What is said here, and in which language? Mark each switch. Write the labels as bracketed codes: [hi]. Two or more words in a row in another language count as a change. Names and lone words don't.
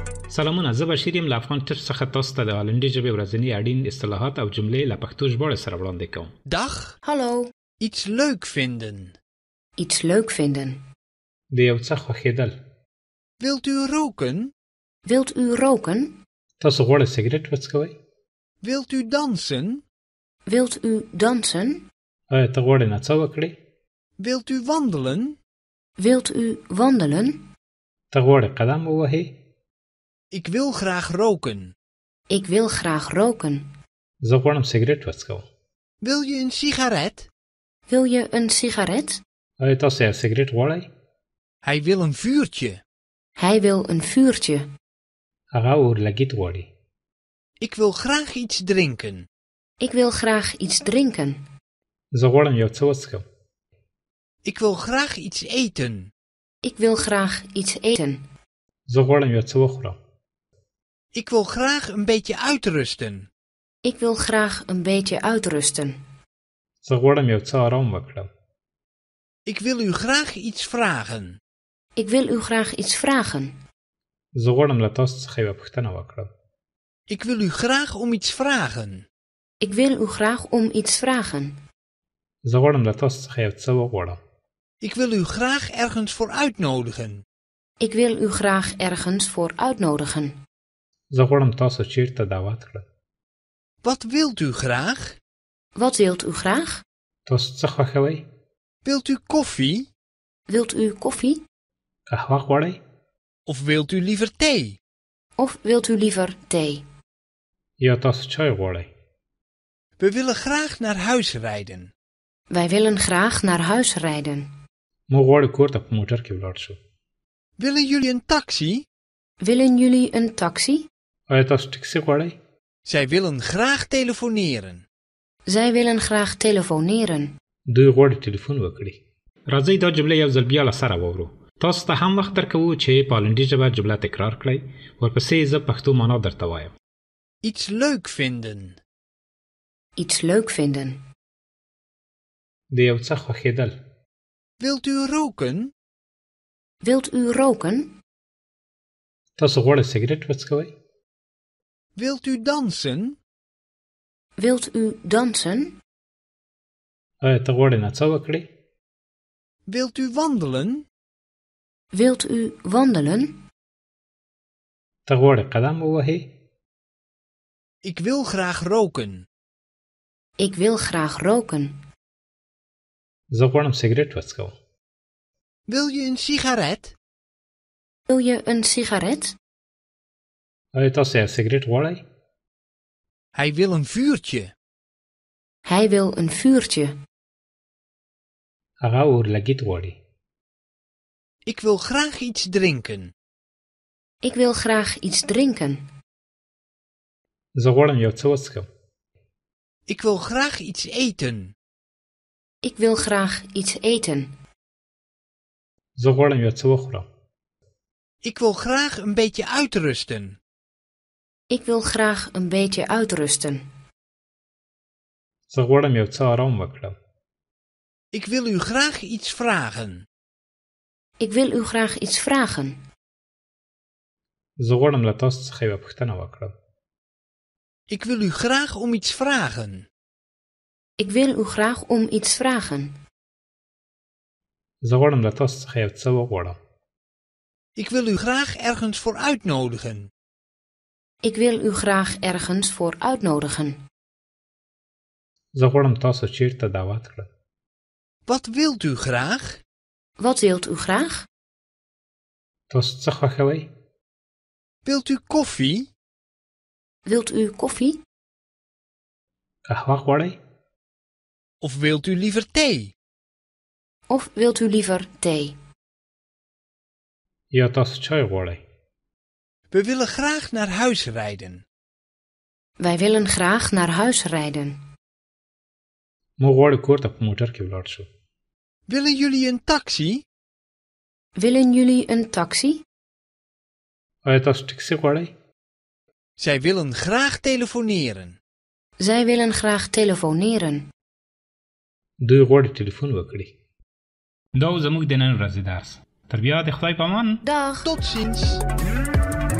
[ps] سلامونه، زه بشیر یم له افغان ټچ څخه تاسو ته د هالندي ژبې ورځني اړین اصطلاحات او جملې له پښتو ژباړې سره وړاندې کوم. [nl] Dag. Hallo. Iets leuk vinden. Iets leuk vinden. [ps] د یو څه خوښېدل. [nl] Wilt u roken? Wilt u roken? [ps] تاسو غواړئ سګرټ وڅکوئ؟ [nl] Wilt u dansen? Wilt u dansen? [ps] آیا ته غواړې نڅا وکړې؟ [nl] Wilt u wandelen? Wilt u wandelen? [ps] ته غواړې قدم ووهې؟ [nl] Ik wil graag roken. Ik wil graag roken. [ps] زه غواړم سګرټ وڅکوم. [nl] Wil je een sigaret? Wil je een sigaret? [ps] آیا تاسو یو سګرټ غواړئ؟ [nl] Hij wil een vuurtje. Hij wil een vuurtje. [ps] هغه اورلګیت غواړي. [nl] Ik wil graag iets drinken. Ik wil graag iets drinken. [ps] زه غواړم یو څه وڅکم. [nl] Ik wil graag iets eten. Ik wil graag iets eten. [ps] زه غواړم یو څه وخورم. [nl] Ik wil graag een beetje uitrusten. Ik wil graag een beetje uitrusten. [ps] زه غواړم یو څه آرام وکړم. [nl] Ik wil u graag iets vragen. Ik wil u graag iets vragen. [ps] زه غواړم له تاسو څخه یوه پوښتنه وکړم. [nl] Ik wil u graag om iets vragen. Ik wil u graag om iets vragen. [ps] زه غواړم له تاسو څخه یو څه وغواړم. [nl] Ik wil u graag ergens voor uitnodigen. Ik wil u graag ergens voor uitnodigen. [ps] زه غواړم تاسو چیرته دعوت کړم. [nl] Wat wilt u graag? Wat wilt u graag? [ps] تاسو څه خوښوئ؟ [nl] Wilt u koffie? Wilt u koffie? [ps] قهوه غواړئ؟ [nl] Of wilt u liever thee? Of wilt u liever thee? [ps] یا تاسو چای غواړئ؟ [nl] We willen graag naar huis rijden. Wij willen graag naar huis rijden. [ps] موږ غواړو کور ته په موټر کې ولاړ شو. [nl] Willen jullie een taxi? Willen jullie een taxi? [ps] آیا تاسو ټکسي غواړئ؟ [nl] Zij willen graag telefoneren. Zij willen graag telefoneren. [ps] دوی غواړي ټلیفون وکړي. راځئ دا جمله یو ځل بیا له سره واورو. تاسو ته هم وخت درکوو چې په هالندي ژبه جمله تکرار کړئ. ورپسې زه پښتو معنا درته وایم. [nl] Iets leuk vinden. Iets leuk vinden. [ps] د یو څه خوښېدل. [nl] Wilt u roken? Wilt u roken? [ps] تاسو غواړئ سګرټ وڅکوئ؟ [nl] Wilt u dansen? Wilt u dansen? [ps] آیا ته غواړې نڅا وکړې؟ [nl] Wilt u wandelen? Wilt u wandelen? [ps] ته غواړې قدم ووهې؟ [nl] Ik wil graag roken. Ik wil graag roken. [ps] زه غواړم سګرټ وڅکوم. [nl] Wil je een sigaret? Wil je een sigaret? [ps] آیا تاسو یو سګرټ غواړئ؟ [nl] Hij wil een vuurtje. Hij wil een vuurtje. [ps] هغه اورلګیت غواړي. [nl] Ik wil graag iets drinken. Ik wil graag iets drinken. [ps] زه غواړم یو څه وڅکم. [nl] Ik wil graag iets eten. Ik wil graag iets eten. [ps] زه غواړم یو څه وخورم. [nl] Ik wil graag een beetje uitrusten. Ik wil graag een beetje uitrusten. [ps] زه غواړم یو څه آرام وکړم. [nl] Ik wil u graag iets vragen. Ik wil u graag iets vragen. [ps] زه غواړم له تاسو څخه یوه پوښتنه وکړم. [nl] Ik wil u graag om iets vragen. Ik wil u graag om iets vragen. [ps] زه غواړم له تاسو څخه یو څه وغواړم. [nl] Ik wil u graag ergens voor uitnodigen. Ik wil u graag ergens voor uitnodigen. [ps] زه غواړم تاسو چیرته دعوت کړم. [nl] Wat wilt u graag? Wat wilt u graag? [ps] تاسو څه خوښوئ؟ [nl] Wilt u koffie? Wilt u koffie? [ps] قهوه غواړئ؟ [nl] Of wilt u liever thee? Of wilt u liever thee? [ps] یا تاسو چای غواړئ؟ [nl] We willen graag naar huis rijden. Wij willen graag naar huis rijden. [ps] موږ غواړو کور ته په موټر کې ولاړ شو. [nl] Willen jullie een taxi? Willen jullie een taxi? [ps] آیا تاسو ټکسي غواړئ؟ [nl] Zij willen graag telefoneren. Zij willen graag telefoneren. [ps] دوی غواړي ټلیفون وکړي. دا و زموږ د نن ورځې درس. تر بیا د خدای په امان. [nl] Dag. Tot ziens.